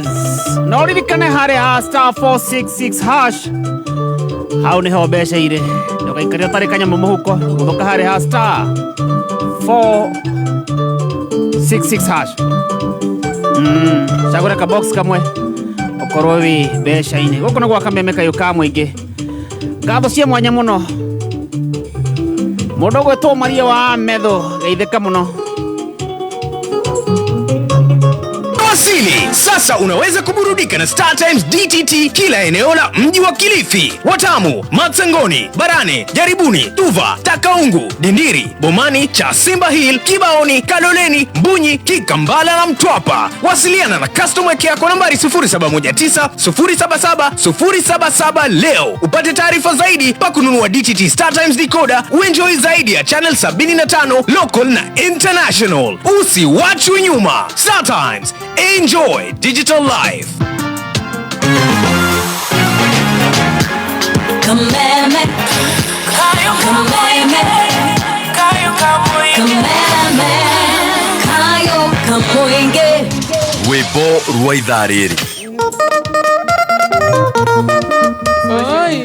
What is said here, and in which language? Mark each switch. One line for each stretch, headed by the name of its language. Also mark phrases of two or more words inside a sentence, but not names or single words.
Kikuyu: No ririkane harĩa ha star 466 hash hau nĩho mbeca irĩ ndũgaikarie ũtarĩ kanyamũ mũhuko gũthũka harĩa ha star 466 hash cagũra ka box kamwe ũkorwo wĩ mbeca-inĩ gũkũ nĩ gwa kameme kayo ka mũingĩ ngatho cia mwanya mũno mũndũ gwĩtwo Maria wa Medho geithĩka mũno.
Swahili: Wasili, sasa unaweza kuburudika na Star Times DTT kila eneo la mji wa Kilifi, Watamu, Matsangoni, Barane, Jaribuni, Tuva, Takaungu, Dindiri, Bomani, Chasimba Hill, Kibaoni, Kaloleni, Mbunyi, Kikambala na Mtwapa. Wasiliana na
English: customer care
Swahili: kwa nambari 0719 077 077 leo. Upate taarifa zaidi pa kununua DTT Star Times decoder, uenjoy zaidi ya channel 75 local na international. Usiwachwe nyuma.
English: Star Times, enjoy digital life.
Kikuyu: Kameme, kameme, kameme, kayo kamuinge. Rwĩmbo rwa ithaa rĩrĩ. Oi.